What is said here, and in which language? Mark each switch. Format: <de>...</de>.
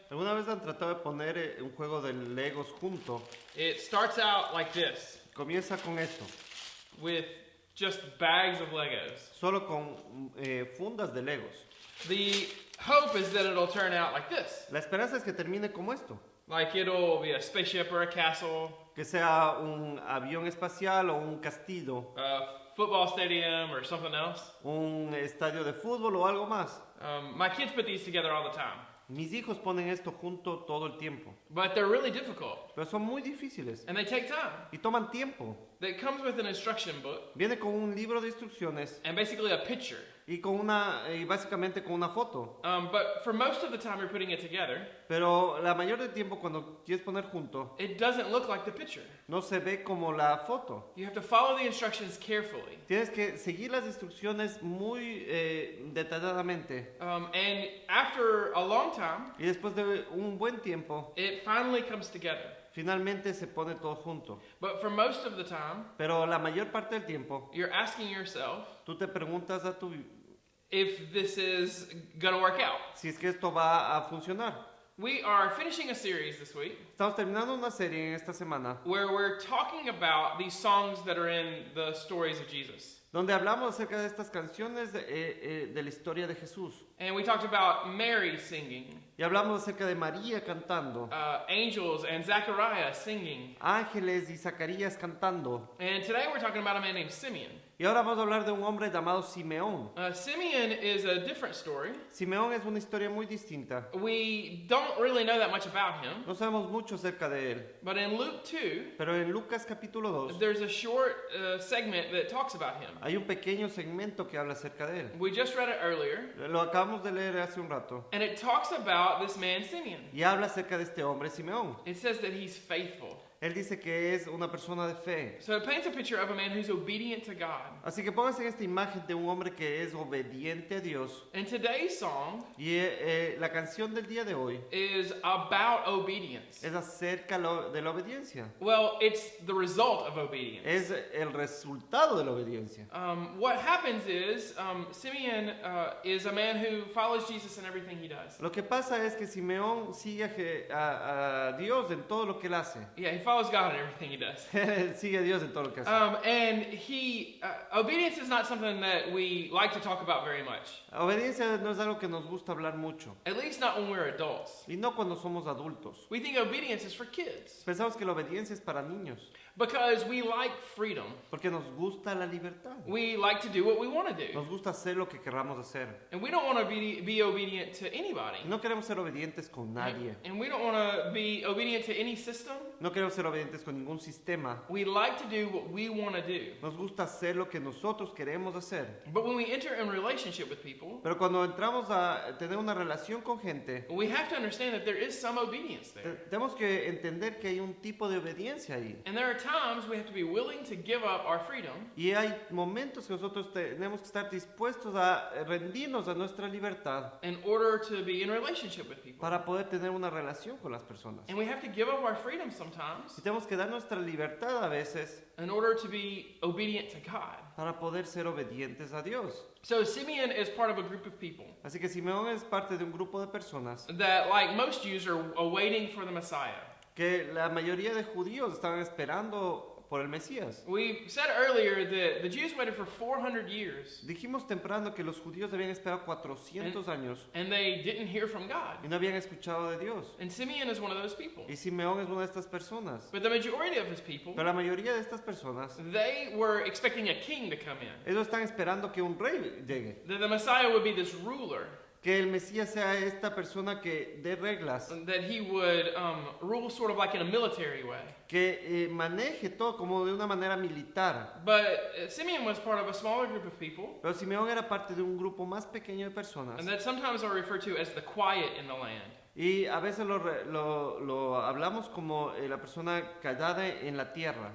<es>¿Alguna vez han tratado de poner un juego de Legos junto?</es> <en>It starts out like this,</en> <es>Comienza con esto,</es> <en>with just bags of Legos.</en> <es>solo con fundas de Legos.</es> <en>The hope is that it'll turn out like this.</en> <es>La esperanza es que termine como esto,</es> <en>Like it'll be a spaceship or a castle,</en> <es>que sea un avión espacial o un castillo,</es> <en>a football stadium or something else.</en> <es>un estadio de fútbol o algo más.</es> <en>My kids put these together all the time,</en> <es>Mis hijos ponen esto junto todo el tiempo,</es> <en>but they're really difficult</en> <es>pero son muy difíciles</es> <en>and they take time.</en> <es>y toman tiempo.</es> <en>It comes with an instruction book</en> <es>Viene con un libro de instrucciones</es> <en>and basically a picture.</en> <es>y básicamente con una foto.</es> <en>But for most of the time you're putting it together,</en> <es>Pero la mayor del tiempo cuando quieres poner junto,</es> <en>it doesn't look like the picture.</en> <es>no se ve como la foto.</es> <en>You have to follow the instructions carefully.</en> <es>Tienes que seguir las instrucciones muy detalladamente.</es> <en>And after a long time,</en> <es>Y después de un buen tiempo,</es> <en>it finally comes together.</en> <es>finalmente se pone todo junto.</es> <en>But for most of the time,</en> <es>Pero la mayor parte del tiempo,</es> <en>you're asking yourself</en> <es>tú te preguntas</es> <en>if this is going to work out.</en> <es>si es que esto va a funcionar.</es> <en>We are finishing a series this week</en> <es>Estamos terminando una serie en esta semana</es> <en>where we're talking about these songs that are in the stories of Jesus.</en> <es>donde hablamos acerca de estas canciones de la historia de Jesús.</es> <en>And we talked about Mary singing,</en> <es>Y hablamos acerca de María cantando,</es> <en>angels and Zechariah singing.</en> <es>ángeles y Zacarías cantando.</es> <en>And today we're talking about a man named Simeon.</en> <es>Y ahora vamos a hablar de un hombre llamado Simeón.</es> <en>Simeon is a different story.</en> <es>Simeón es una historia muy distinta.</es> <en>We don't really know that much about him,</en> <es>No sabemos mucho acerca de él.</es> <en>but in Luke 2,</en> <es>Pero en Lucas capítulo 2</es> <en>there's a short segment that talks about him.</en> <es>hay un pequeño segmento que habla acerca de él.</es> <en>We just read it earlier,</en> <es>Lo acabamos de leer hace un rato.</es> <en>and it talks about this man Simeon.</en> <es>Y habla acerca de este hombre Simeón.</es> <en>It says that he's faithful.</en> <es>Él dice que es una persona de fe.</es> <en>So it paints a picture of a man who's obedient to God.</en> <es>Así que pónganse en esta imagen de un hombre que es obediente a Dios.</es> <en>And today's song</en> <es>Y la canción del día de hoy</es> <en>is about obedience.</en> <es>es acerca de la obediencia.</es> <en>Well, it's the result of obedience.</en> <es>Es el resultado de la obediencia.</es> <en>What happens is Simeon is a man who follows Jesus in everything he does.</en> <es>Lo que pasa es que Simeón sigue a Dios en todo lo que él hace.</es> <en>Yeah, he follows God in everything he does.</en> <es>Él sigue a Dios en todo lo que hace.</es> <en>And obedience is not something that we like to talk about very much.</en> <es>Obediencia no es algo que nos gusta hablar mucho.</es> <en>At least not when we're adults.</en> <es>Y no cuando somos adultos.</es> <en>We think obedience is for kids.</en> <es>Pensamos que la obediencia es para niños.</es> <en>Because we like freedom.</en> <es>Porque nos gusta la libertad.</es> <en>We like to do what we want to do.</en> <es>Nos gusta hacer lo que querramos hacer.</es> <en>And we don't want to be obedient to anybody.</en> <es>No queremos ser obedientes con nadie.</es> <en>And we don't want to be obedient to any system.</en> <es>No queremos ser obedientes con ningún sistema.</es> <en>We like to do what we want to do.</en> <es>Nos gusta hacer lo que nosotros queremos hacer.</es> <en>But when we enter in relationship with people,</en> <es>Pero cuando entramos a tener una relación con gente,</es> <en>we have to understand that there is some obedience there.</en> <es>tenemos que entender que hay un tipo de obediencia ahí.</es> <en>And there are times we have to be willing to give up our freedom</en> <es>Y hay momentos que nosotros tenemos que estar dispuestos a rendirnos a nuestra libertad</es> <en>in order to be in relationship with people.</en> <es>para poder tener una relación con las personas.</es> <en>And we have to give up our freedom sometimes</en> <es>Y tenemos que dar nuestra libertad a veces</es> <en>in order to be obedient to God.</en> <es>para poder ser obedientes a Dios.</es> <en>So Simeon is part of a group of people</en> <es>Así que Simeón es parte de un grupo de personas</es> <en>that, like most Jews, are awaiting for the Messiah.</en> <es>que la mayoría de judíos estaban esperando por el Mesías.</es> <en>We said earlier that the Jews waited for 400 years</en> <es>Dijimos temprano que los judíos habían esperado 400 años</es> <en>and they didn't hear from God.</en> <es>y no habían escuchado de Dios.</es> <en>And Simeon is one of those people.</en> <es>Y Simeón es una de estas personas.</es> <en>But the majority of his people,</en> <es>Pero la mayoría de estas personas,</es> <en>they were expecting a king to come in.</en> <es>ellos están esperando que un rey llegue.</es> <en>That the Messiah would be this ruler,</en> <es>Que el Mesías sea esta persona que dé reglas,</es> <en>that he would rule sort of like in a military way.</en> <es>que maneje todo como de una manera militar.</es> <en>But Simeon was part of a smaller group of people,</en> <es>Pero Simeón era parte de un grupo más pequeño de personas.</es> <en>and that sometimes are referred to as the quiet in the land.</en> <es>Y a veces lo hablamos como la persona callada en la tierra.</es>